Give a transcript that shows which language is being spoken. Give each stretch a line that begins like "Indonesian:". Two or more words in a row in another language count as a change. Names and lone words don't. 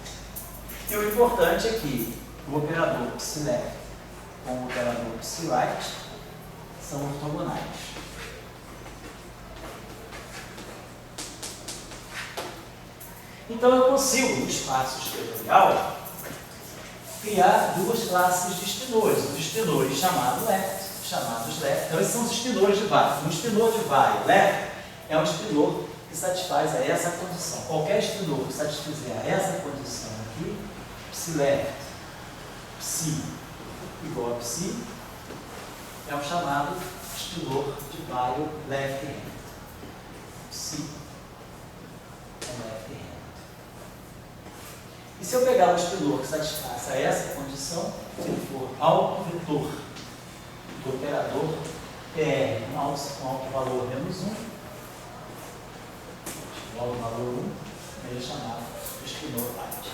Portuguese: E o importante é que o operador psi-left com o operador psi-right são ortogonais. Então eu consigo, no espaço esquerdial, criar duas classes de espinores. Os espinores chamados left. Então esses são os espinores de Weyl. Um espinor de Weyl left é um espinor que satisfaz a essa condição. Qualquer espinor que satisfizer a essa condição aqui, psi-left, psi igual a psi, é o chamado espinor de Weyl left-hand. Psi é left-hand. E se eu pegar um espinor que satisfaça essa condição, se ele for autovetor do operador PR com alto valor menos 1, igual ao valor 1, ele é chamado espinor right.